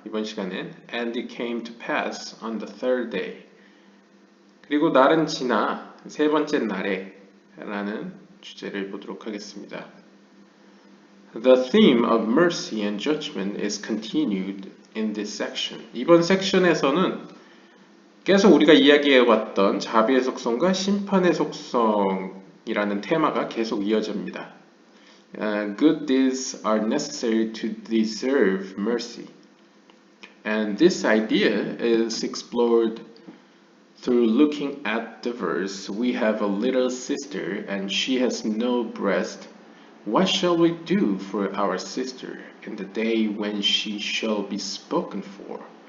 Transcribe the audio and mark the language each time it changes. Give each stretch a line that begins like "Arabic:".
Korean: 이번 시간엔
English: And it came to pass on the third day.
Korean: 그리고 날은 지나 세 번째 날에 라는 주제를 보도록 하겠습니다.
English: The theme of mercy and judgment is continued in this section.
Korean: 이번 섹션에서는 계속 우리가 이야기해왔던 자비의 속성과 심판의 속성이라는 테마가 계속 이어집니다.
English: Good deeds are necessary to deserve mercy. And this idea is explored through looking at the verse. We have a little sister and she has no breast. What shall we do for our sister in the day when she shall be spoken for?